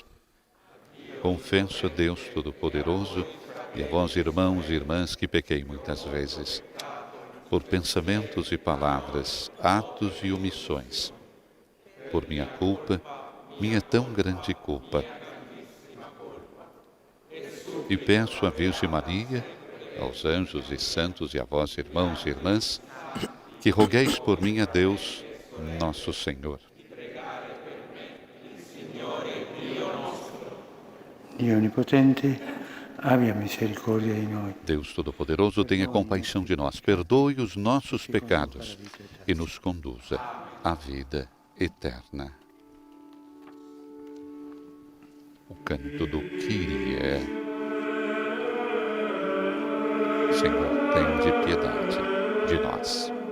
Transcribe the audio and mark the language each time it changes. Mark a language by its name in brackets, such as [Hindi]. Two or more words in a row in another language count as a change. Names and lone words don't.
[Portuguese] Confesso a Deus Todo-Poderoso e a vós, irmãos e irmãs, que pequei muitas vezes, por pensamentos e palavras, atos e omissões, por minha culpa, minha tão grande culpa. E peço à Virgem Maria, aos anjos e santos e a vós, irmãos e irmãs, que rogueis por mim a Deus, nosso Senhor. [Italian] Dio Onnipotente, abbia misericórdia di noi. [Portuguese] Deus Todo-Poderoso, tenha compaixão de nós, perdoe os nossos pecados e nos conduza à vida eterna. O canto do Kyrie. Senhor, tende piedade de nós.